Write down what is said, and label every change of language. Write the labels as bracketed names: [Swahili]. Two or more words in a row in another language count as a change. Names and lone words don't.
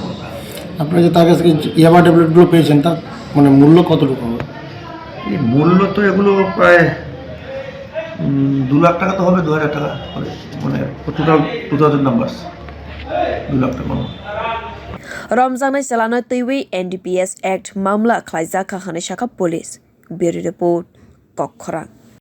[Bangla] আপনারা যে তার কাছে ইয়াবা ট্যাবলেটগুলো পেয়েছেন তার মানে মূল্য কতটুকু হবে? এই মূল্য তো এগুলো প্রায় 2 লাখ টাকা তো হবে, 2000 টাকা হবে, মানে টোটাল 2000 নাম্বার 2 লাখ টাকা। [Kok Borok] Romjangnai salano twiwi NDPS Act mamla khlaijak kha hwnwi saka police. [English] Bureau report [Kok Borok] Khoroksa।